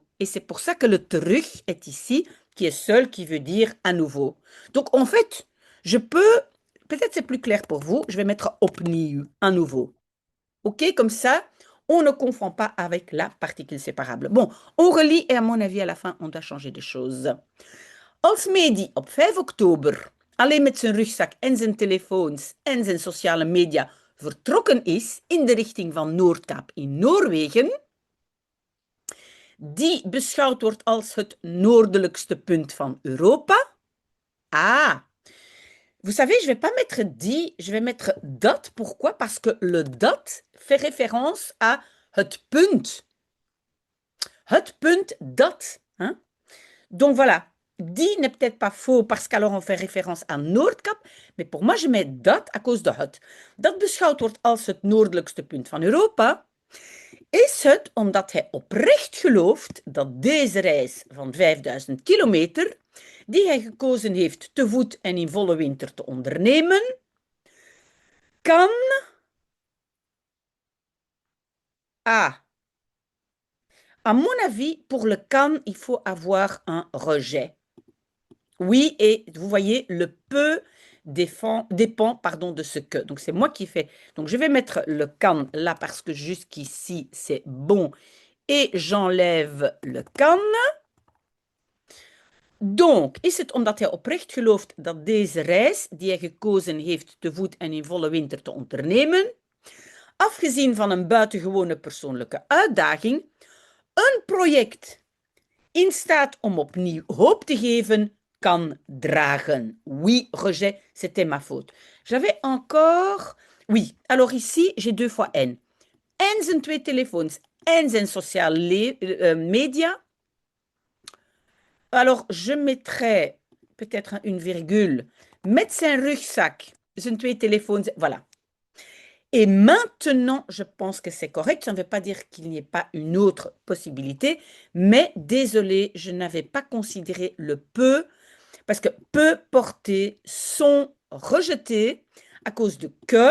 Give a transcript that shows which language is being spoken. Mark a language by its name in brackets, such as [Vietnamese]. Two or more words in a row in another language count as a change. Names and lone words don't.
[French] Et c'est pour ça que le terug est ici, qui est seul, qui veut dire à nouveau. Donc, en fait, je peux, peut-être c'est plus clair pour vous, je vais mettre opnieuw, à nouveau. OK, comme ça, on ne confond pas avec la particule séparable. Bon, on relit et à mon avis, à la fin, on doit changer des choses. [Dutch] Als Mehdi op 5 oktober alleen met zijn rugzak en zijn telefoons en zijn sociale media vertrokken is in de richting van Noordkaap in Noorwegen, die beschouwd wordt als het noordelijkste punt van Europa. [French] Ah, vous savez, je ne vais pas mettre die, je vais mettre dat. Pourquoi? Parce que le dat fait référence à [Dutch] het punt. Het punt dat. [French] Hein? Donc voilà, die n'est peut-être pas faux parce qu'alors on fait référence à Noordkap, mais pour moi je mets dat à cause de het. [Dutch] Dat beschouwd wordt als het noordelijkste punt van Europa. Is het omdat hij oprecht gelooft dat deze reis van 5000 kilometer, die hij gekozen heeft te voet en in volle winter te ondernemen, kan... [French] Ah, à mon avis, pour le kan, il faut avoir un rejet. Oui, et vous voyez, le peu dépend pardon, de ce que. Donc, c'est moi qui fais. Donc, je vais mettre le kan là parce que jusqu'ici, c'est bon. Et j'enlève le kan. Donc, [Dutch] is het omdat hij oprecht gelooft dat deze reis, die hij gekozen heeft te voet en in volle winter te ondernemen, afgezien van een buitengewone persoonlijke uitdaging, een project in staat om opnieuw hoop te geven, kan dragen. [French] Oui, rejet, c'était ma faute. J'avais encore... Oui, alors ici, j'ai 2 fois N. [Dutch] En zijn 2 telefoons en zijn sociale media. [French] Alors, je mettrai peut-être une virgule. [Dutch] Met zijn rugzak, zijn 2 telefoons, [French] voilà. Et maintenant, je pense que c'est correct. Ça ne veut pas dire qu'il n'y ait pas une autre possibilité, mais désolé, je n'avais pas considéré le peut, parce que peut porter sont rejetés à cause de que.